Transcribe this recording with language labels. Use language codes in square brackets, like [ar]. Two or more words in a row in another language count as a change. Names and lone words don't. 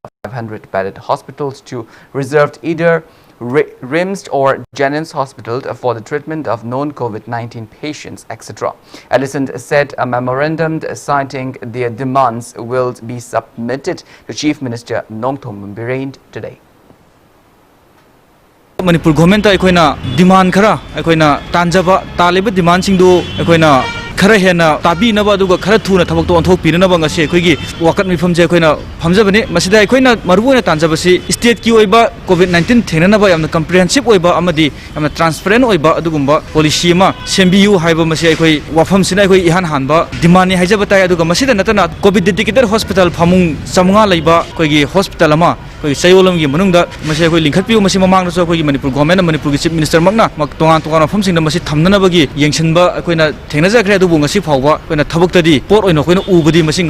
[en] 500-bedded hospitals to reserved either RIMS or Jennings Hospital for the treatment of known COVID-19 patients, etc. Ellison said a memorandum citing their demands will be submitted to Chief Minister Nongthom Bireen today. [mni] Manipur government demand khara tanjaba taliba demand singdu khara hena tabi naba aduga khara thuna thabak to onthok pirana ba ngase khoigi wakat mifam je khoina phamjabani masida khoina marbuona tanjabasi state ki oiba covid-19 thena ba yamna comprehensive oiba amadi yamna transparent oiba adugumba policy ma sembiu haiba masi khoi wafam sina khoi ihan hanba demand ni haijaba tai aduga masida natana [en] covid dedicated hospital [mni] phamung samunga leiba khoigi hospital ama Sayolam gi manungda masi khoi lingkhatpiu masi mamang so khoi Manipur government Manipur Chief Minister makna tongan tongan pham sing masi thamnana bagi yengsinba khoina thengna jakre adu ngasi phawba khoina thabaktadi por oina khoina ubadi masi.